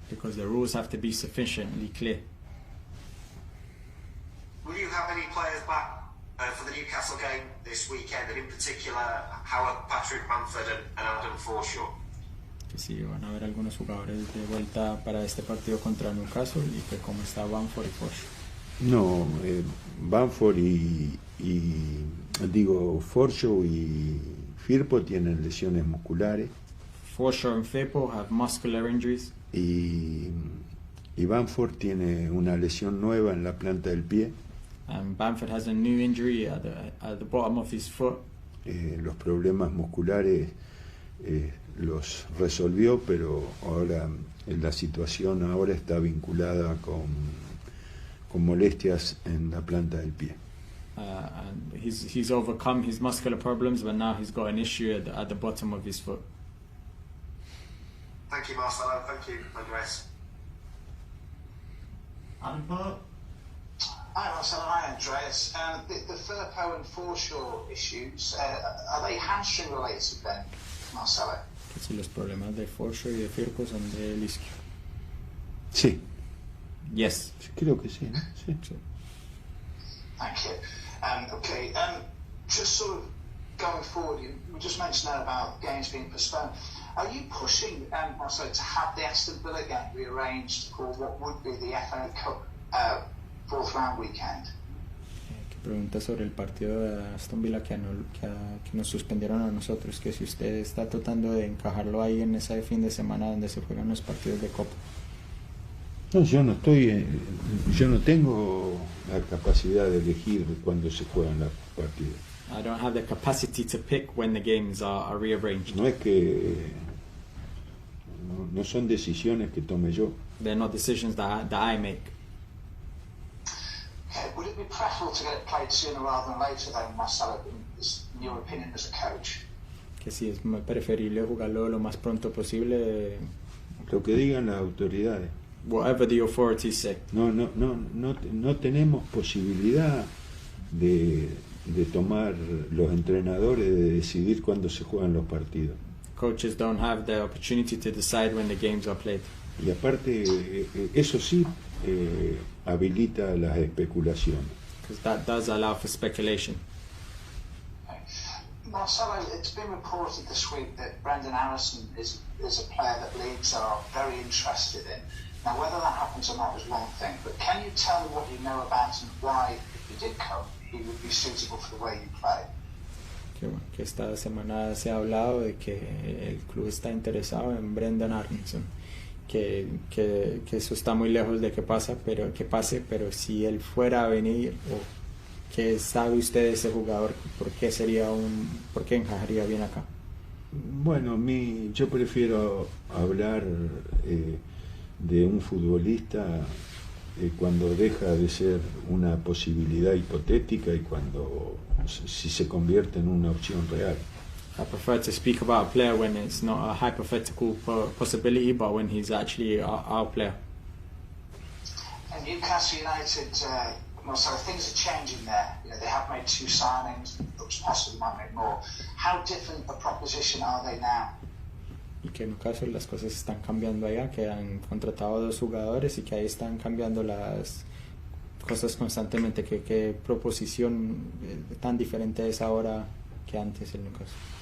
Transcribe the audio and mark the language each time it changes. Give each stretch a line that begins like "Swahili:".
English: Because the rules have to be sufficiently clear. Will you have any players back for the Newcastle game this weekend, and in particular, how are Patrick Bamford and Adam Forshaw?
Spanish: Que sí, van a haber algunos jugadores de vuelta para este partido contra Newcastle, y que cómo está Bamford y Forshaw. No, Bamford Forshaw y Firpo tienen lesiones musculares.
English: Forshaw and Firpo have muscular injuries.
Spanish: Y Bamford tiene una lesión nueva en la planta del pie.
English: Bamford has a new injury at the bottom of his foot.
Spanish: Los problemas musculares los resolvió, pero ahora la situación ahora está vinculada con molestias en la planta del pie.
English: And he's overcome his muscular problems, but now he's got an issue at the bottom of his foot. Thank you, Marcelo. Thank you, Andres. Adam Park. Hi, Marcelo. Hi, Andreas. The Firpo and Forshaw issues, are they hamstring related then, Marcelo?
Spanish: Que si los problemas de Forshaw y de Firpo son del isquio. Sí.
English: Yes.
Spanish: Creo que sí, ¿no? Sí.
English: Thank you. Okay, just sort of going forward, we just mentioned that about games being postponed. Are you pushing, Marcelo, to have the Aston Villa game rearranged for what would be the FA Cup fourth round weekend?
Spanish: Que pregunta sobre el partido de Aston Villa que nos suspendieron a nosotros, que si usted está tratando de encajarlo ahí en ese fin de semana donde se juegan los partidos de Copa. No, yo no tengo la capacidad de elegir cuándo se juegan los partidos.
English: I don't have the capacity to pick when the games are rearranged.
Spanish: No es que no son decisiones que tome yo.
English: They're not decisions that I make. Okay, would it be preferable to get it played sooner rather than later, though, Marcelo, in your opinion as a coach?
Spanish: Que si es preferible jugarlo lo más pronto posible. Lo que digan las autoridades.
English: Whatever the authorities say.
Spanish: No tenemos posibilidad de tomar los entrenadores de decidir cuándo se juegan los partidos.
English: Coaches don't have the opportunity to decide when the games are played.
Spanish: Y aparte, eso sí habilita las especulaciones.
English: Because that does allow for speculation. Marcelo, it's been reported this week that Brendan Harrison is a player that Leeds are very interested in. Now, whether that happens or not is one thing, but can you tell me what you know about him, why, if he did come, he would be suitable for the way you play?
Spanish: Que esta semana se ha hablado de que el club está interesado en Brendan Harrison, que eso está muy lejos de que pase, pero si él fuera a venir, o ¿qué sabe usted de ese jugador? ¿Por qué encajaría bien acá? Bueno, yo prefiero hablar de un futbolista cuando deja de ser una posibilidad hipotética y si se convierte en una opción real.
English: I prefer to speak about a player when it's not a hypothetical possibility, but when he's actually our player. And Newcastle United, so things are changing there. You know, they have made 2 signings. Looks possible they might make more. How different a proposition are they now?
Spanish: Y que en un caso las cosas están cambiando allá, que han contratado 2 jugadores y que ahí están cambiando las cosas constantemente. ¿Qué proposición tan diferente es ahora que antes en Newcastle?